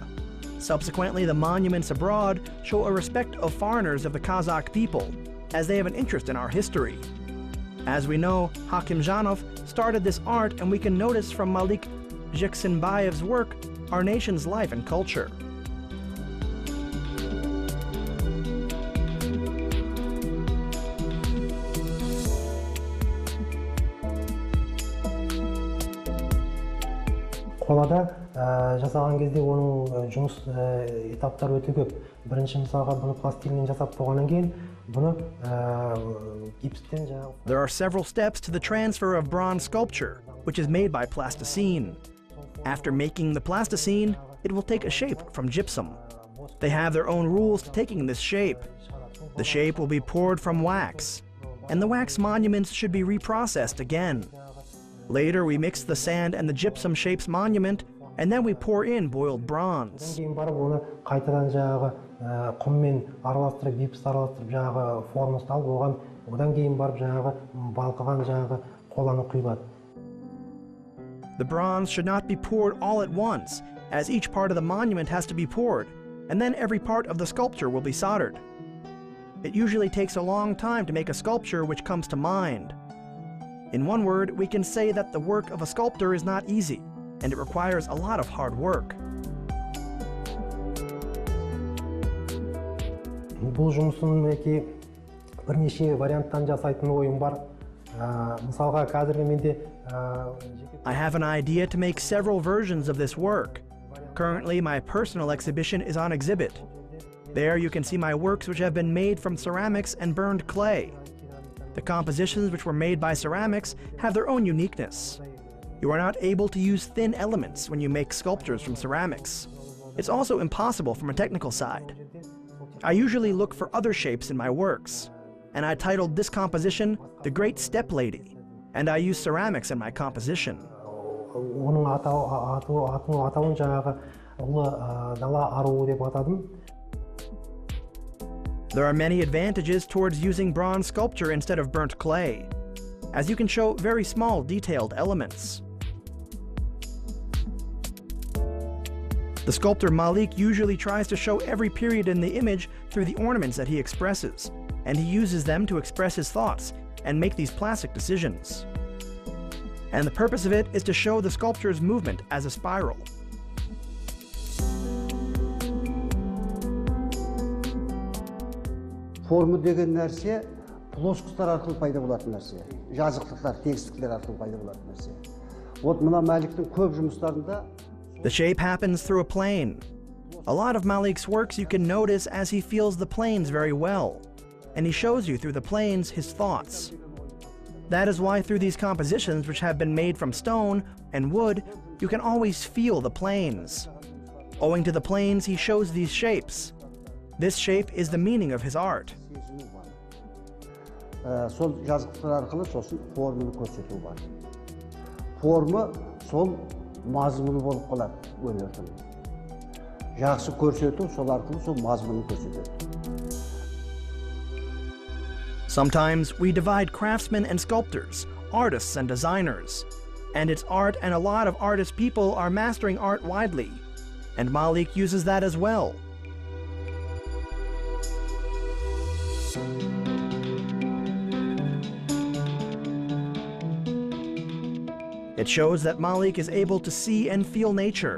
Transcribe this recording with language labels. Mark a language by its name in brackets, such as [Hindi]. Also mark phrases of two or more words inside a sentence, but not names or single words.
[English] Subsequently, the monuments abroad show a respect of foreigners of the Kazakh people, as they have an interest in our history. As we know, Hakimjanov started this art, and we can notice from Malik Oskenbayev's work our nation's life and culture. [Kazakh] Қолада жасаған кезде оның жұмыс этаптары өте көп. Бірінші мысалға бұны пластилиннен жасап болғаннан кейін бұны гипстен жаңағы. [English] There are several steps to the transfer of bronze sculpture, which is made by plasticine. After making the plasticine, it will take a shape from gypsum. They have their own rules to taking this shape. The shape will be poured from wax, and the wax monuments should be reprocessed again. Later, we mix the sand and the gypsum shapes monument, and then we pour in boiled bronze. [Kazakh] Кейін барып оны қайтадан жаңағы құммен араластырып, гипс араластырып жаңағы формасын алып, одан кейін барып жаңағы балқыған жаңағы қоланы құйылады. [English] The bronze should not be poured all at once, as each part of the monument has to be poured, and then every part of the sculpture will be soldered. It usually takes a long time to make a sculpture which comes to mind. In one word, we can say that the work of a sculptor is not easy, and it requires a lot of hard work. [Kazakh] Бұл жұмысын мінекей бірнеше варианттан жасайтын ойым бар. Мысалға қазіргі менде [English] I have an idea to make several versions of this work. Currently, my personal exhibition is on exhibit. There you can see my works which have been made from ceramics and burned clay. The compositions which were made by ceramics have their own uniqueness. You are not able to use thin elements when you make sculptures from ceramics. It's also impossible from a technical side. I usually look for other shapes in my works, and I titled this composition The Great Step Lady, and I use ceramics in my composition. [Kazakh] Оның атауын жаңағы ұлы дала аруы деп атадым. [English] There are many advantages towards using bronze sculpture instead of burnt clay, as you can show very small detailed elements. The sculptor Malik usually tries to show every period in the image through the ornaments that he expresses, and he uses them to express his thoughts and make these plastic decisions. And the purpose of it is to show the sculpture's movement as a spiral. [Kazakh] Форма деген нәрсе плоскостар арқылы пайда болатын нәрсе. Жазықтықтар, тегістіктер арқылы пайда болатын нәрсе. Вот мына Маликтің көп жұмыстарында [English] The shape happens through a plane. A lot of Malik's works you can notice as he feels the planes very well, and he shows you through the planes his thoughts. That is why through these compositions which have been made from stone and wood, you can always feel the planes. Owing to the planes, he shows these shapes. This shape is the meaning of his art. [Kazakh] Сол жазықтықтар арқылы сосын форманы көрсету бар. Форма сол мазмұны болып қалады өнердің. Жақсы көрсету сол арқылы сол мазмұнын көрсетеді. [English] Sometimes we divide craftsmen and sculptors, artists and designers. And it's art, and a lot of artist people are mastering art widely. And Malik uses that as well. It shows that Malik is able to see and feel nature.